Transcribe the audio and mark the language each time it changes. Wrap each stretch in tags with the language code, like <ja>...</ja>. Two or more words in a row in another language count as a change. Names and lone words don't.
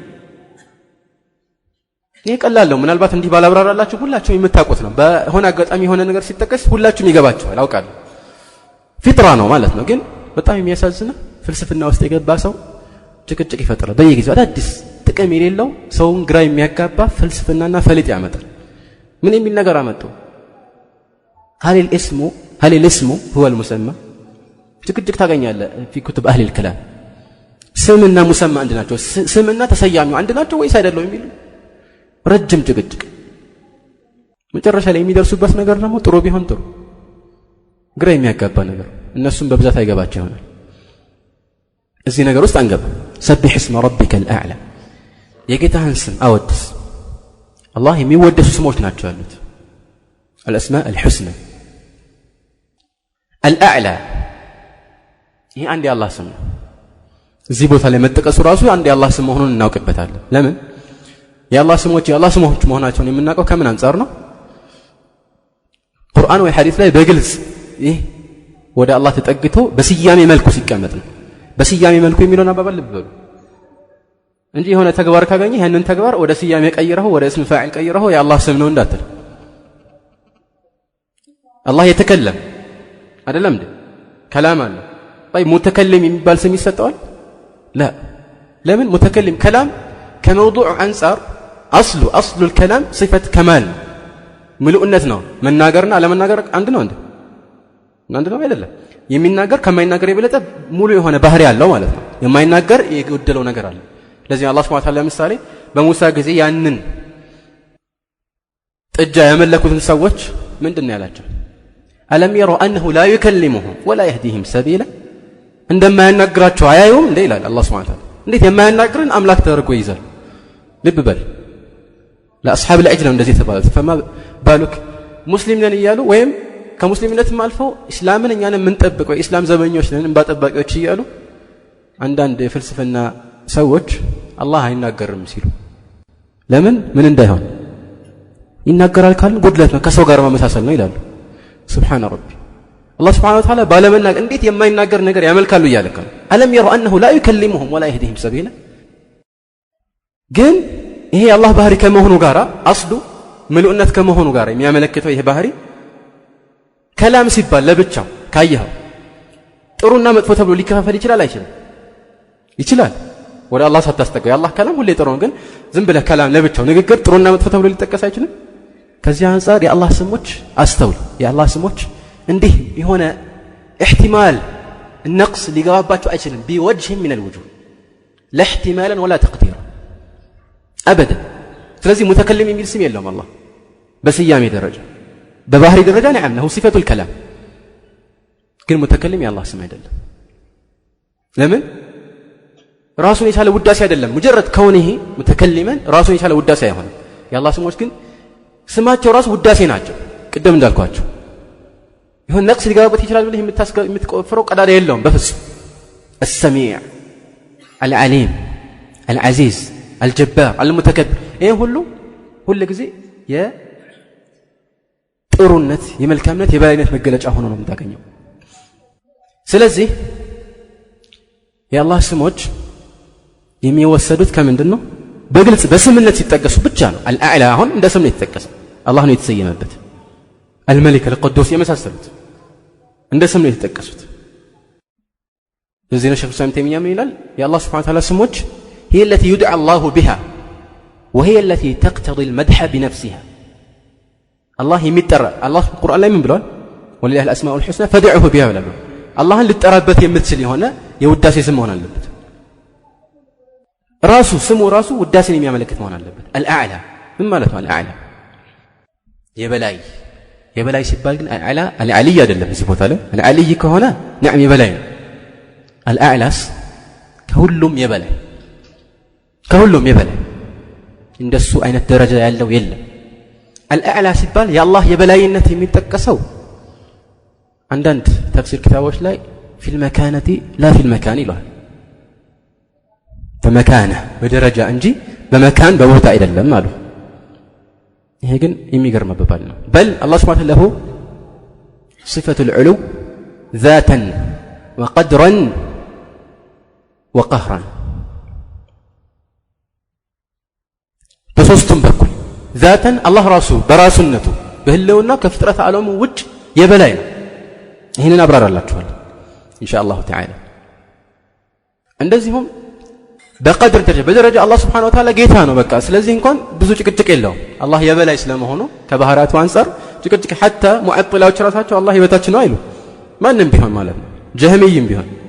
<am>ይሄ ቀላል ነው ምናልባት እንዲህ ባላብራራላችሁ ሁላችሁም የምታውቁት ነው በሆነ አጋጣሚ የሆነ ነገር ሲጠቀስ ሁላችሁም ይገባችኋል አውቃለሁ ፊጥራ ነው ማለት ነው ግን በጣም የሚያሳዝነው ፍልስፍና ውስጥ የገባ ሰው ጭቅጭቅ ይፈጥራል በየጊዜው አዳዲስ ጥቅም የሌለው ሰውን ግራ የሚያጋባ ፍልስፍናና ፈሊጥ ያመጣል ምን የሚል ነገር አመጡ</am> <ar>هل الاسم هو المسمى</ar> <am>ጭቅጭቅ ታገኛለህ</am> <ar>في كتب اهل الكلام</ar> <am>ስምና ሙሰማ አንድ ናቸው ስምና ተሰያሚው አንድ ናቸው ወይስ አይደለም የሚሉ ረጅም ጭቅጭቅ መጨረሻ ላይ የሚደርሱበት ነገር ደግሞ ጥሩ ቢሆን ጥሩ ግራ የሚያጋባ ነገር እነሱም በብዛት አይገባቸው ይሆናል እዚህ ነገር ውስጥ አንገባ ሰብህ</am> <ar>اسم ربك الاعلى</ar> <am>የጌታህን ስም አወድስ አላህ የሚወደሱ ስሞች ናቸው ያሉት</am> <ar>الاسماء الحسنى</ar> <am>الاعلى ይሄ አንድ የአላህ ስም ነው እዚህ ቦታ ላይ መጠቀሱ ራሱ አንድ የአላህ ስም መሆኑን እናውቅበታለን ለምን የአላህ ስሞች የአላህ ስሞች መሆናቸውን የምናውቀው ከምን አንፃር ነው ቁርአን ወይ ሐዲስ ላይ በግልጽ ይህ ወደ አላህ ተጠግቶ በስያሜ መልኩ ሲቀመጥ ነው በስያሜ መልኩ የሚለውን አባባል ልብ በሉ እንጂ የሆነ ተግባር ካገኘ ያንን ተግባር ወደ ስያሜ ቀይረው ወደ እስም ፋዒል ቀይረው የአላህ ስም ነው እንዳትል አላህ የተከለም አይደለም እንዴ ከላም አለ</am> <ar>طيب متكلم</ar> <am>የሚባል ስም ይሰጠዋል لا ለምን</am> <ar>متكلم كلام</ar> <am>ከመውዱዕ አንፃር</am> <ar>اصل الكلام صفه كمال</ar> <am>ምሉእነት ነው መናገርና አለመናገር አንድ ነው አይደለም የሚናገር ከማይናገር የበለጠ ሙሉ የሆነ ባህሪ ያለው ማለት ነው የማይናገር የጎደለው ነገር አለ ለዚህ አላህ</am> <ar>سبحانه وتعالى</ar> <am>ለምሳሌ በሙሳ ጊዜ ያንን ጥጃ ያመለኩትን ሰዎች ምንድነው ያላቸው አለም</am> <ar>يروا انه لا يكلمهم ولا يهديهم سبيلا</ar> <am>እንደማያናግራቸው አያዩም እንዴ ይላል አላህ</am> <ar>سبحانه وتعالى</ar> <am>እንዴት የማያናግርን አምላክ ተደርጎ ይይዛል ልብ በል ለአስሐብ العجل እንደዚህ ተባለ</am> <ar>فما بالك</ar> <am>ሙስሊም ነን ይያሉ ወይም ከሙስሊምነትም አልፈው እስላምን እኛን የምንጠብቀው እስላም ዘበኞች ነን እንባ ጠባቂዎች እያሉ አንዳንድ የፍልስፍና ሰዎች አላህ አይናገርም ሲሉ ለምን ምን እንዳይሆን ይናገራል ካልን ጉድለት ነው ከሰው ጋር ማመሳሰል ነው ይላሉ</am> <ar>سبحان ربي</ar> <am>አላህ</am> <ar>سبحانه وتعالى</ar> <am>ባለመናገር እንዴት የማይናገር ነገር ያመልካሉ እያለከ አለም</am> <ar>يروا انه لا يكلمهم ولا يهديهم سبيلا</ar> <am>ግን ይሄ አላህ ባህሪ ከመሆኑ ጋራ አስሉ ምሉእነት ከመሆኑ ጋራ የሚያመለክተው ይሄ ባህሪ ከላም ሲባል ለብቻው ካየኸው ጥሩና መጥፎ ተብሎ ሊከፋፈል ይችላል አይችልም ይችላል ወደ አላህ ሳታስጠጋ የአላህ ከላም ሁሌ ጥሩ ነው ግን ዝም ብለህ ከላም ለብቻው ንግግር ጥሩና መጥፎ ተብሎ ሊጠቀስ አይችልም ከዚህ አንፃር የአላህ ስሞች አስተውል የአላህ ስሞች እንዲህ የሆነ</am> <ar>احتمال النقص</ar> <am>ሊገባባቸው አይችልም</am> <ar>بوجه من الوجوه لا احتمالا ولا تقديرا ابدا</ar> <am>ስለዚህ متكلم የሚል ስም የለውም አላህ በስያሜ ደረጃ በባህሪ ደረጃ</am> <ar>نعم له صفة الكلام</ar> <am>ግን متكلم የአላህ ስም አይደለም ለምን ራሱን የቻለ ውዳሴ አይደለም</am> <ar>مجرد كونه متكلما</ar> <am>ራሱን የቻለ ውዳሴ አይሆንም የአላህ ስሞች ግን ስማቸው ራሱ ውዳሴ ናቸው ቅድም እንዳልኳቸው ይሁን ነቅስ ሊገባበት ይችላል ብለህ የምትቆፍረው ቀዳዳ የለውም በፍጹም</am> <ar>السميع العليم العزيز الجبار المتكبر</ar> <am>ይሄ ሁሉ ጊዜ የጥሩነት የመልካምነት የበላይነት መገለጫ ሆኖ ነው የምታገኘው ስለዚህ የአላህ ስሞች የሚወሰዱት ከምንድነው በግልጽ በስምነት ሲጠቀሱ ብቻ ነው አልአዕላ አሁን እንደ ስም ነው የተጠቀሰው አላህ ነው የተሰየመበት</am> <ar>الملك القدوس</ar> <am>የመሳሰሉት እንደ ስም ነው የተጠቀሱት እዚህ ነው ሸይኹ ሰላም ተይሚያ ምን ይላል የአላህ</am> <ar>سبحانه وتعالى</ar> <am>ስሞች</am> <ar>هي التي يدعى الله بها وهي التي تقتضي المدح بنفسها</ar> <am>الله የሚጠራ አላህ ቁርአን ላይ ምን ብሏል</am> <ar>ولله الاسماء الحسنى فادعوه بها</ar> <am>ብሏል አላህን ልጠራበት የምትችል የሆነ የውዳሴ ስም መሆን አለበት ራሱ ስሙ ራሱ ውዳሴን የሚያመለክት መሆን አለበት الأعلى ምን ማለት ነው الأعلى የበላይ ሲባል ግን العلي አይደለም እዚህ ቦታ ላይ العلي ከሆነ نعم የበላይ ነው الأعلاስ ከሁሉም የበላይ እንደሱ አይነት ደረጃ ያለው የለም الأعلى ሲባል የአላህ የበላይነት የሚጠቀሰው አንዳንድ ተፍሲር ክታቦች ላይ</am> <ar>في المكانة لا في المكان</ar> <am>ይላል በመካነ በደረጃ እንጂ በመካን በቦታ አይደለም አሉ ይሄ ግን የሚገርም አባባል ነው በል አላህ</am> <ar>سبحانه وتعالى صفة العلو ذاتا وقدرا</ar> <am>وقهرا በሶስቱም በኩል</am> <ar>ذاتا الله</ar> <am>ራሱ በራሱነቱ በህልውና ከፍጥረት ዓለሙ ውጭ የበላይ ነው ይሄንን አብራራላችኋል</am> <ar>إن شاء الله تعالى</ar> <am>እንደዚሁም በቀድር በደረጃ አላህ</am> <ar>سبحانه وتعالى</ar> <am>ጌታ ነው በቃ ስለዚህ እንኳን ብዙ ጭቅጭቅ የለውም አላህ የበላይ ስለመሆኑ ከባህሪያቱ አንፃር ጭቅጭቅ حتى ሙዓጥላዎች ራሳቸው አላህ የበታች ነው አይሉ ማንንም ቢሆን ማለት ነው ጀህሚይም ቢሆን</am>